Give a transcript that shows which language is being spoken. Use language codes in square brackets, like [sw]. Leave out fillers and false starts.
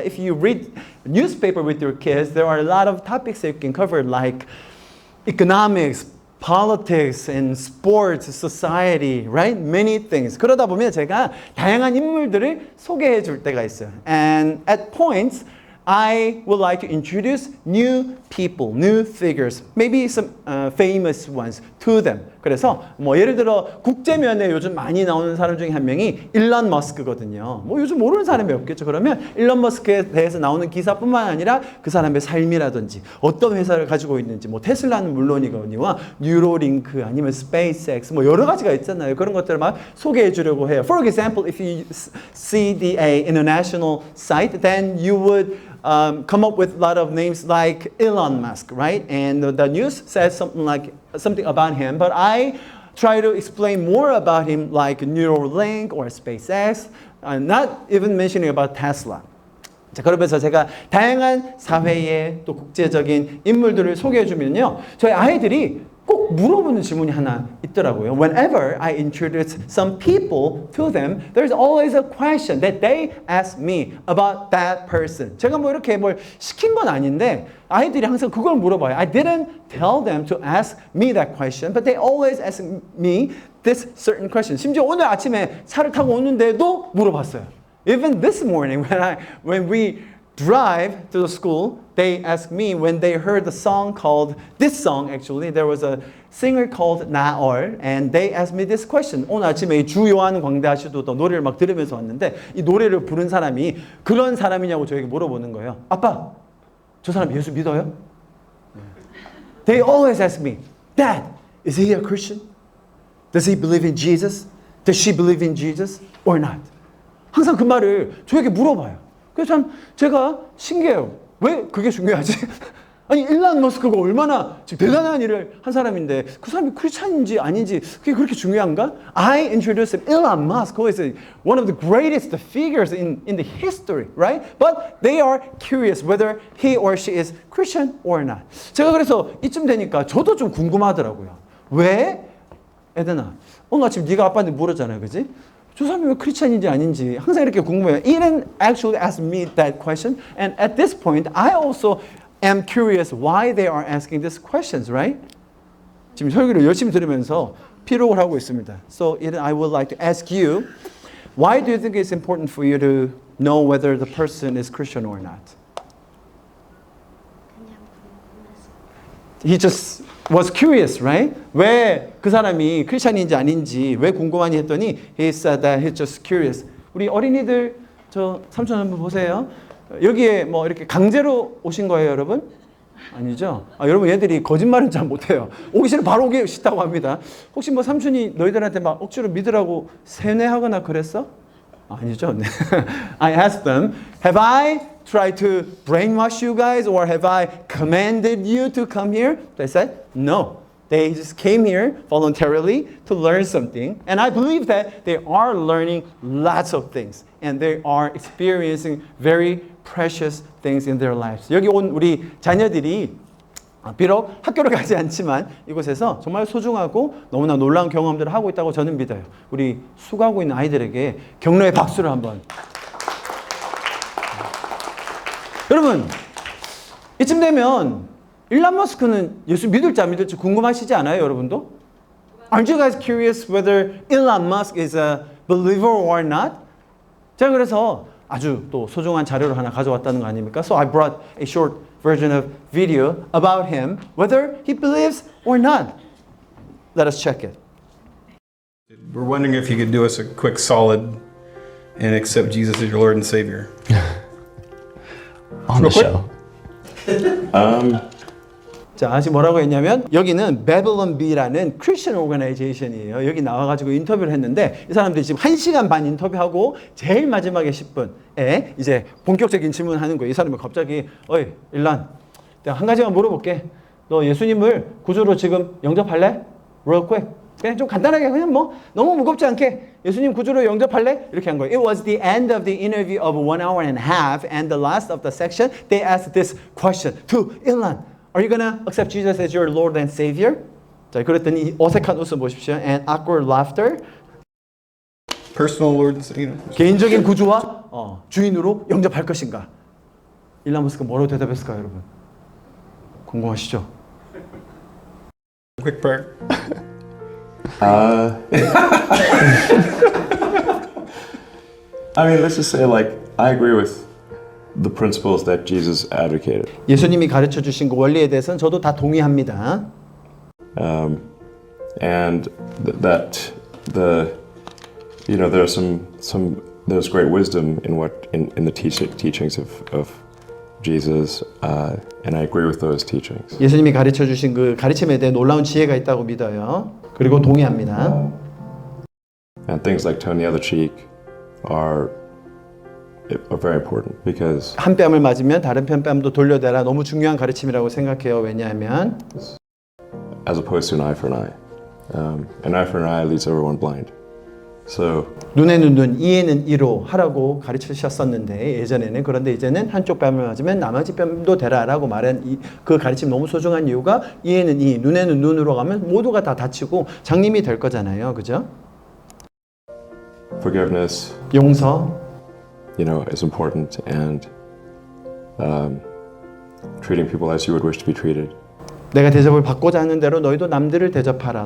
[en] If you read newspaper with your kids, there are a lot of topics that you can cover like economics, politics and sports, society, right? Many things. [ko] 그러다 보면 제가 다양한 인물들을 소개해 줄 때가 있어요. [en] And at points, I would like to introduce new people, new figures, maybe some famous ones to them. [ko] 그래서 뭐 예를 들어 국제면에 요즘 많이 나오는 사람 중에 한 명이 일론 머스크거든요. 뭐 요즘 모르는 사람이 없겠죠. 그러면 일론 머스크에 대해서 나오는 기사뿐만 아니라 그 사람의 삶이라든지 어떤 회사를 가지고 있는지, 뭐 테슬라는 물론이거니와 뉴로링크 아니면 스페이스X 뭐 여러 가지가 있잖아요. 그런 것들을 막 소개해 주려고 해요. [en] For example, if you see the international site, then you would come up with a lot of names like Elon Musk, right? And the news says something about him, but I try to explain more about him like Neuralink or SpaceX, not even mentioning about Tesla. [ko] 자, 그러면서 제가 다양한 사회의 또 국제적인 인물들을 소개해 주면요, 저희 아이들이 꼭 물어보는 질문이 하나 있더라고요. [en] Whenever I introduce some people to them, there's always a question that they ask me about that person. [ko] 제가 뭐 이렇게 뭘 시킨 건 아닌데 아이들이 항상 그걸 물어봐요. [en] I didn't tell them to ask me that question, but they always ask me this certain question. [ko] 심지어 오늘 아침에 차를 타고 오는데도 물어봤어요. [en] Even this morning when we drive to the school, they asked me when they heard the song called, this song actually, there was a singer called 나얼, and they asked me this question. [ko] 오늘 아침에 주 요한 광대하시도 노래를 막 들으면서 왔는데 이 노래를 부른 사람이 그런 사람이냐고 저에게 물어보는 거예요. 아빠, 저 사람 예수 믿어요? [en] They always ask me, Dad, is he a Christian? Does he believe in Jesus? Does she believe in Jesus or not? [ko] 항상 그 말을 저에게 물어봐요. 그래서 참 제가 신기해요. 왜 그게 중요하지? 아니 일론 머스크가 얼마나 지금 대단한 일을 한 사람인데 그 사람이 크리스찬인지 아닌지 그게 그렇게 중요한가? [en] I introduced him, Elon Musk, who is one of the greatest figures in the history, right? But they are curious whether he or she is Christian or not. [ko] 제가 그래서 이쯤 되니까 저도 좀 궁금하더라고요. 왜? 에덴아, 오늘 아침 네가 아빠한테 물었잖아요, 그지? 저 사람이 왜 크리스찬인지 아닌지 항상 이렇게 궁금해요. [en] Eden actually asked me that question, and at this point, I also am curious why they are asking these questions, right? [ko] 지금 설교를 열심히 들으면서 피록을 하고 있습니다. [en] So Eden, I would like to ask you, why do you think it's important for you to know whether the person is Christian or not? He just was curious, right? [ko] 왜 그 사람이 크리스찬인지 아닌지 왜 궁금하니 했더니 [en] he said that he's just curious. [ko] 우리 어린이들 저 삼촌 한번 보세요. 여기에 뭐 이렇게 강제로 오신 거예요, 여러분? 아니죠? 여러분 얘들이 거짓말은 잘 못해요. 오기 싫으면 바로 오기 싫다고 합니다. 혹시 뭐 삼촌이 너희들한테 막 억지로 믿으라고 세뇌하거나 그랬어? 아니죠? 네. [en] I asked them, have I tried to brainwash you guys or have I commanded you to come here? They said, no. They just came here voluntarily to learn something. And I believe that they are learning lots of things. And they are experiencing very precious things in their lives. [ko] 여기 온 우리 자녀들이 비록 학교를 가지 않지만 이곳에서 정말 소중하고 너무나 놀라운 경험들을 하고 있다고 저는 믿어요. 우리 수고하고 있는 아이들에게 격려의 박수를 한번. 여러분, 이쯤 되면 일론 머스크는 예수 믿을지 안 믿을지 궁금하시지 않아요, 여러분도? [en] Aren't you guys curious whether Elon Musk is a believer or not? [ko] 제가 그래서 아주 또 소중한 자료를 하나 가져왔다는 거 아닙니까? [en] So I brought a short version of video about him, whether he believes or not. Let us check it. We're wondering if you could do us a quick solid and accept Jesus as your Lord and Savior. On the show. [ko] 자, 아직 뭐라고 했냐면 여기는 Babylon Bee라는 [en] Christian organization [ko] 이에요. 여기 나와가지고 인터뷰를 했는데 이 사람들이 지금 1시간 반 인터뷰하고 제일 마지막에 10분에 이제 본격적인 질문을 하는 거예요. 이 사람이 갑자기 어이 일란 내가 한 가지만 물어볼게. 너 예수님을 구주로 지금 영접할래? [en] Real quick. [ko] 그냥 좀 간단하게 그냥 뭐 너무 무겁지 않게 예수님 구주로 영접할래? 이렇게 한 거예요. [en] It was the end of the interview of 1 hour and a half and the last of the section they asked this question to Elon. Are you gonna accept Jesus as your Lord and Savior? [ko] 자, 그랬더니 어색한 웃음 보십시오. [en] And awkward laughter. Personal Lord and Savior. [ko] 개인적인 구주와 주인으로 영접할 것인가? 일론 머스크가 뭐라고 대답했을까요, 여러분? 궁금하시죠? [en] Quick prayer. I mean, let's just say, like, I agree with the principles that Jesus advocated. [ko] 예수님이 가르쳐 주신 그 원리에 대해서는 저도 다 동의합니다. [en] And that there's there's great wisdom in the teachings of Jesus, and I agree with those teachings. [ko] 예수님이 가르쳐 주신 그 가르침에 대해 놀라운 지혜가 있다고 믿어요. 그리고 동의합니다. [en] And things like turn the other cheek are very important because [ko] 한 뺨을 맞으면 다른 뺨도 돌려대라. 너무 중요한 가르침이라고 생각해요. 왜냐하면 [en] as opposed to an eye for an eye. An eye for an eye leaves everyone blind. So [ko] 눈에는 눈, 이에는 이로 하라고 가르치셨었는데 예전에는 그런데 이제는 한쪽 뺨을 맞으면 나머지 뺨도 대라라고 말한 그 가르침 너무 소중한 이유가 이에는 이, 눈에는 눈으로 가면 모두가 다 다치고 장님이 될 거잖아요. 그죠? [en] forgiveness, [ko] 용서, [en] is important, and treating people as you would wish to be treated. [ko] 내가 대접을 받고자 하는 대로 너희도 남들을 대접하라.